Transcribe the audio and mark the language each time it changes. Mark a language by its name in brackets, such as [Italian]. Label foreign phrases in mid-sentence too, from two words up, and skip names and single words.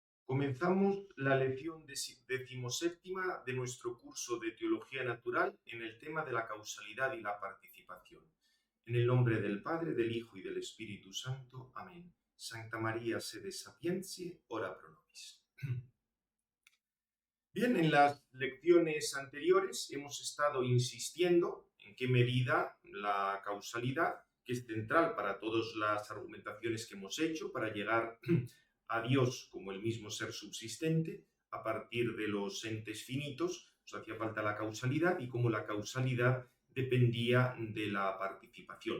[Spanish] Comenzamos la lección decimoséptima de nuestro curso de Teología Natural en el tema de la causalidad y la participación. En el nombre del Padre, del Hijo y del Espíritu Santo. Amén. [Latin] Sancta María, sede sapientiae, ora pro nobis. [Spanish] Bien, en las lecciones anteriores hemos estado insistiendo en qué medida la causalidad, que es central para todas las argumentaciones que hemos hecho para llegar a Dios como el mismo ser subsistente, a partir de los entes finitos, nos hacía falta la causalidad y cómo la causalidad dependía de la participación.